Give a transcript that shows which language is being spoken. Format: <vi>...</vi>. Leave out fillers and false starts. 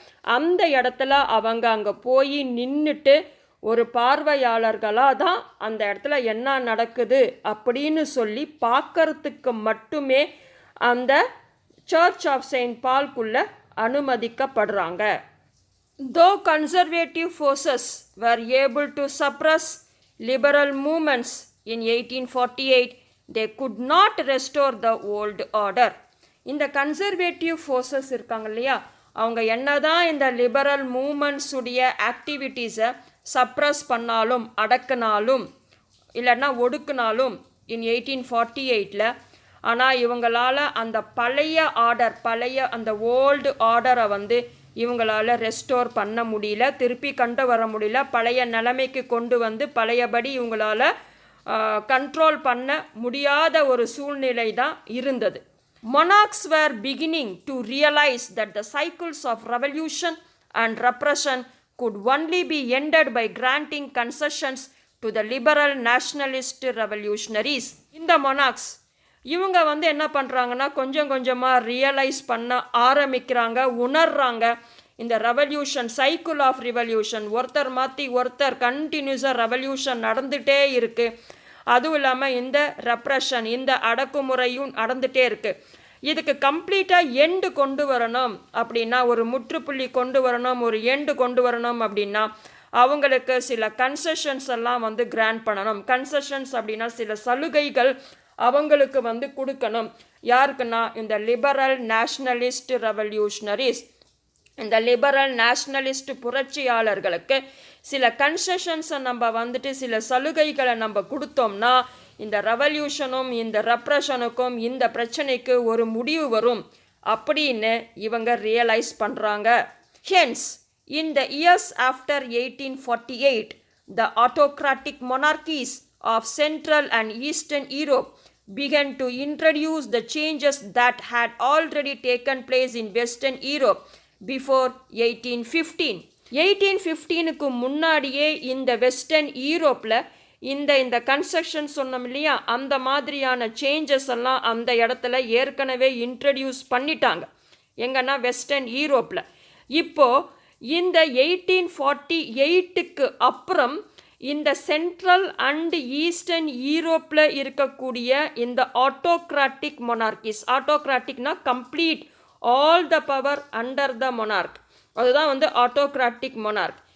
<ta>அந்த இடத்துல அவங்க அங்கே போய் நின்றுட்டு ஒரு பார்வையாளர்களாக தான் அந்த இடத்துல என்ன நடக்குது அப்படின்னு சொல்லி பார்க்கறதுக்கு மட்டுமே அந்த search of Saint பால்குள்ளே அனுமதிக்கப்படுறாங்க.</ta> <en>Though conservative forces were able to suppress liberal movements in 1848, they could not restore the old order.</en> <ta>இந்த கன்சர்வேட்டிவ் ஃபோர்ஸஸ் இருக்காங்க இல்லையா, அவங்க என்னதான் இந்த லிபரல் மூமெண்ட்ஸுடைய ஆக்டிவிட்டீஸை சப்ரஸ் பண்ணாலும், அடக்குனாலும் இல்லைன்னா ஒடுக்குனாலும் இன் 1848, ஆனால் இவங்களால் அந்த பழைய ஆர்டர், பழைய அந்த ஓல்டு ஆர்டரை வந்து இவங்களால் ரெஸ்டோர் பண்ண முடியல, திருப்பி கொண்டு வர முடியல, பழைய நிலைமைக்கு கொண்டு வந்து பழையபடி இவங்களால் கண்ட்ரோல் பண்ண முடியாத ஒரு சூழ்நிலை தான் இருந்தது.</ta> <en>Monarchs were beginning to realize that the cycles of revolution and repression could only be ended by granting concessions to the liberal nationalist revolutionaries.</en> <ta>இந்த monarchs இவங்க வந்து என்ன பண்ணுறாங்கன்னா கொஞ்சம் கொஞ்சமாக ரியலைஸ் பண்ண ஆரம்பிக்கிறாங்க, உணர்றாங்க. இந்த ரெவல்யூஷன், சைக்கிள் ஆஃப் ரிவல்யூஷன், ஒருத்தர் மாற்றி ஒருத்தர் கண்டினியூஸாக ரெவல்யூஷன் நடந்துகிட்டே இருக்குது. அதுவும் இல்லாமல் இந்த ரெப்ரெஷன், இந்த அடக்குமுறையும் நடந்துகிட்டே இருக்குது. இதுக்கு கம்ப்ளீட்டாக எண்டு கொண்டு வரணும் அப்படின்னா, ஒரு முற்றுப்புள்ளி கொண்டு வரணும், ஒரு எண்டு கொண்டு வரணும் அப்படின்னா அவங்களுக்கு சில கன்செஷன்ஸ் எல்லாம் வந்து கிராண்ட் பண்ணணும். கன்செஷன்ஸ் அப்படின்னா சில சலுகைகள் அவங்களுக்கு வந்து கொடுக்கணும். யாருக்குன்னா இந்த லிபரல் நேஷ்னலிஸ்ட் ரெவல்யூஷனரிஸ், இந்த லிபரல் நேஷ்னலிஸ்ட் புரட்சியாளர்களுக்கு சில கன்செஷன்ஸை நம்ம வந்துட்டு சில சலுகைகளை நம்ம கொடுத்தோம்னா இந்த ரெவல்யூஷனும் இந்த ரெப்ரெஷனுக்கும் இந்த பிரச்சனைக்கு ஒரு முடிவு வரும் அப்படின்னு இவங்க ரியலைஸ் பண்ணுறாங்க.</ta> <en>Hence in the years after 1848 the autocratic monarchies of Central and Eastern Europe began to introduce the changes that had already taken place in Western Europe before 1815.</en> <ta>1815க்கு முன்னாடியே இந்த வெஸ்டர்ன் யூரோப்பில் இந்த கன்ஸ்ட்ரக்ஷன் சொன்னோம் இல்லையா, அந்த மாதிரியான சேஞ்சஸ் எல்லாம் அந்த இடத்துல ஏற்கனவே இன்ட்ரடியூஸ் பண்ணிட்டாங்க. எங்கன்னா வெஸ்டர்ன் யூரோப்பில். இப்போது இந்த 1848க்கு அப்புறம் இந்த சென்ட்ரல் அண்ட் ஈஸ்டர்ன் யூரோப்பில் இருக்கக்கூடிய இந்த autocratic மொனார்கிஸ், ஆட்டோக்ராட்டிக்னா</ta> <en>complete all the power under the monarch,</en> <ta>அதுதான் ஆட்டோக்ராட்டிக் மொனார்க்.</ta>